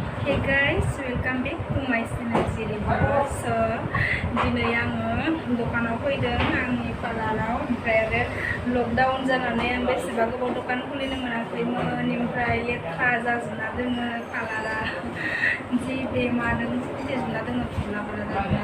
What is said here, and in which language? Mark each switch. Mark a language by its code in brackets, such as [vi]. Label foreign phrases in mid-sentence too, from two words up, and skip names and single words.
[en] Hey guys, welcome back to my channel Jiri Baro. [brx] So, dinay आङो दखानाव फैदों आंनि पार्लाराव ओमफ्राय आरो लकडाउन जानानै आं बेसेबा गोबाव दखान खुलिनो मोनाखैमोन ओमफ्राय लेखा जाजोबना दोङो पार्लारा जि बेमादों सिथिजोबना दोङो फुलाफोरा जाजोबना